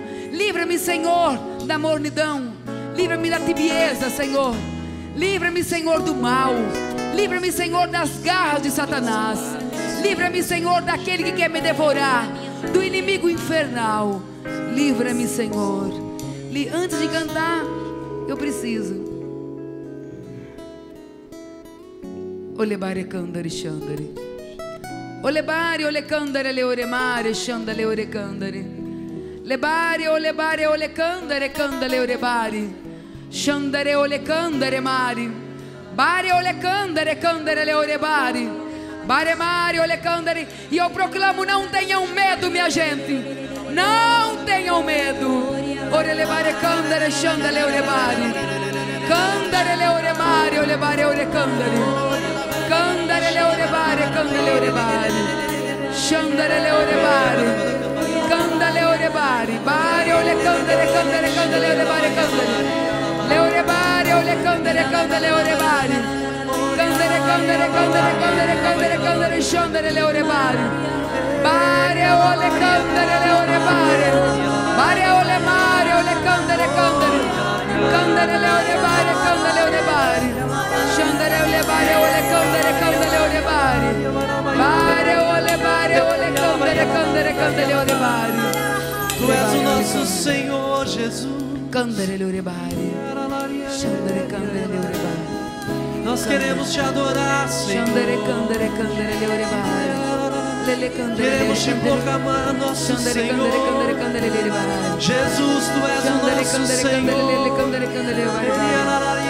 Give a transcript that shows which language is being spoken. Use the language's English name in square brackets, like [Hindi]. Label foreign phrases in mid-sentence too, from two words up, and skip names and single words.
[Portuguese] Livra-me, Senhor, da mornidão. Livra-me da tibieza, Senhor. Livra-me, Senhor, do mal. Livra-me, Senhor, das garras de Satanás. Livra-me, Senhor, daquele que quer me devorar, do inimigo infernal. Livra-me, Senhor. Antes de cantar, eu preciso. Olebare candare chandare. Olebare ole candare le ore mare chandale ore candare. Lebare ole candare candale ore bari. Chandare ole candare mari. Bare ole candare candare le ore bari. Bare mari ole candare. E eu proclamo: não tenham medo, minha gente. Não tenham medo. Ore levare candare chandale ore bari. Candare le ore mari ole bare ore candare. Candare le ore bare, candare le ore bari, scendere le ore bari, candare le ore bari, bari o le candare, candare, candare le ore bari, candare, le ore bari o le candare, candare le ore bari, candare, candare, candare, candare, candare, candare, scendere le ore bari, bari o le candare, le ore bari, bari o le mari o le candare, candare, candare le ore bari, candare le ore bari. Scendere ole bare ole candere candere ole bari. Bare ole bare ole candere candere candere ole bari. Tu és o nosso Senhor Jesus. Candere ole bari. Scendere candere ole bari. Nós queremos te adorar, Senhor. Scendere candere candere ole bari. Lele candere. Queremos te proclamar, nosso Senhor. Candere candere ole bari. Jesus, tu és o nosso Senhor. Lele candere candere ole bari.